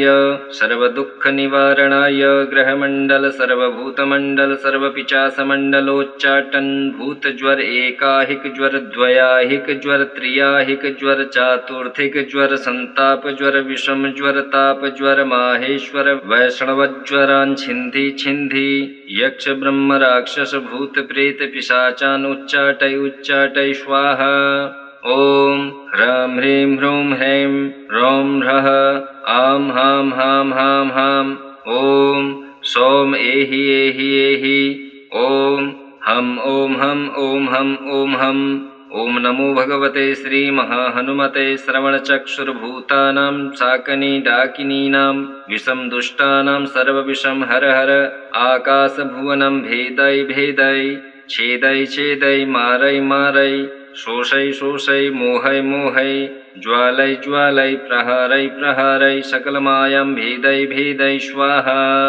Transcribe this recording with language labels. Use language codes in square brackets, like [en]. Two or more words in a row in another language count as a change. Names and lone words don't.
[sa] सर्वदुःखनिवारणाय ग्रहमण्डल सर्वभूतमण्डल सर्वपिशाचमण्डलोच्चाटन भूतज्वर एकाहिक ज्वर द्वयाहिक ज्वर त्रियाहिक ज्वर चातुर्थिक ज्वर संताप ज्वर विषम ज्वर ताप ज्वर माहेश्वर वैष्णवज्वरान् छिन्धि छिन्धि यक्ष ब्रह्म राक्षस भूत प्रेत पिशाचान् उच्चाटय उच्चाटय स्वाहा ॐ ह्रां ह्रीं ह्रूं ह्रैं ह्रौं ह्रः आं हां हां हां हां ॐ सौम एहि एहि एहि ॐ हं ॐ हं ॐ हं ॐ हं ॐ नमो भगवते श्रीमहाहनुमते श्रवणचक्षुर्भूतानां शाकनिडाकिनीनां विषं दुष्टानां सर्वविषं हर हर आकाशभुवनं भेदै भेदै छेदै छेदै मारै मारै शोषै शोषै मोहै मोहै ज्वालै ज्वालै प्रहारै प्रहारै सकलमायं भेदै भेदै स्वाहा